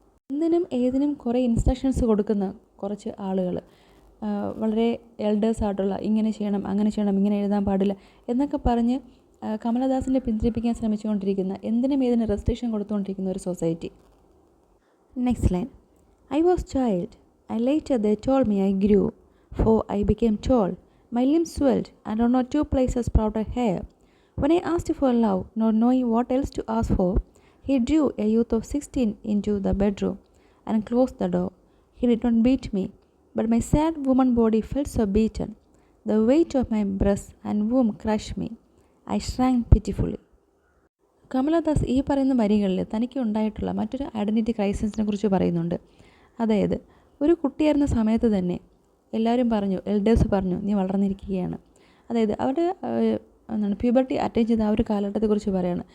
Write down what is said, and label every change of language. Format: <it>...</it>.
<ml>എന്തിനും ഏതിനും കുറേ ഇൻസ്ട്രക്ഷൻസ് കൊടുക്കുന്ന കുറച്ച് ആളുകൾ, വളരെ എൽഡേഴ്സ് ആയിട്ടുള്ള ഇങ്ങനെ ചെയ്യണം അങ്ങനെ ചെയ്യണം ഇങ്ങനെ എഴുതാൻ പാടില്ല എന്നൊക്കെ പറഞ്ഞ് കമലദാസിനെ പിന്തിരിപ്പിക്കാൻ ശ്രമിച്ചുകൊണ്ടിരിക്കുന്ന, എന്തിനും ഏതിനും റെസ്ട്രിക്ഷൻ കൊടുത്തുകൊണ്ടിരിക്കുന്ന ഒരു society.</ml> <en>Next line. I was child, and later they told me I grew, for I became tall. My limbs swelled, and on 2 places sprouted hair. When I asked for love, not knowing what else to ask for, he drew a youth of 16 into the bedroom and closed the door. He did not beat me, but my sad woman body felt so beaten. The weight of my breast and womb crushed me. I shrank pitifully.</en> <ml>Kamala Das ഈ പറയുന്ന വരികളിൽ തനിക്ക് ഉണ്ടായിട്ടുള്ള മറ്റൊരു identity ക്രൈസിസിനെ കുറിച്ച് പറയുന്നുണ്ട്. അതായത് ഒരു കുട്ടിയായിരുന്ന സമയത്ത് തന്നെ എല്ലാവരും പറഞ്ഞു, എൽഡേഴ്സ് പറഞ്ഞു, നീ വളർന്നിരിക്കുകയാണ്. അതായത് അവരുടെ പ്യൂബർട്ടി അറ്റൈൻ ചെയ്ത ആ ഒരു കാലഘട്ടത്തെക്കുറിച്ച് പറയുകയാണ്.</ml>